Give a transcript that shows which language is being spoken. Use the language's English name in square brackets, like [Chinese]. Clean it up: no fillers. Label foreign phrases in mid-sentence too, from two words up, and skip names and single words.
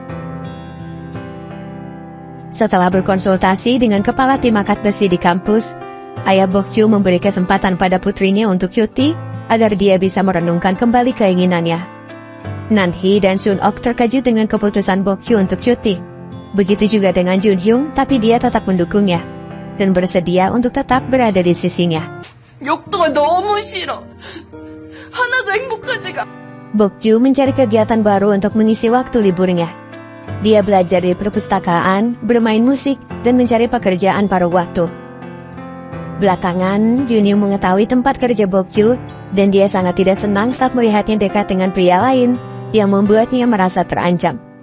[Indonesian] Setelah berkonsultasi dengan kepala tim angkat besi di kampus, ayah Bok-ju memberi kesempatan pada putrinya untuk cuti, agar dia bisa merenungkan kembali keinginannya. Nan-hee dan Sun-ok terkejut dengan keputusan Bok-ju untuk cuti. Begitu juga dengan Junhyung, tapi dia tetap mendukungnya, dan bersedia untuk tetap berada di sisinya. [Korean] 욕도가 너무 싫어. 하나도 행복하지가. [Indonesian] Bok-ju mencari kegiatan baru untuk mengisi waktu liburnya. Dia belajar di perpustakaan, bermain musik, dan mencari pekerjaan paruh waktu. Belakangan, Junhyung mengetahui tempat kerja Bok-ju, dan dia sangat tidak senang saat melihatnya dekat dengan pria lain, yang membuatnya merasa terancam.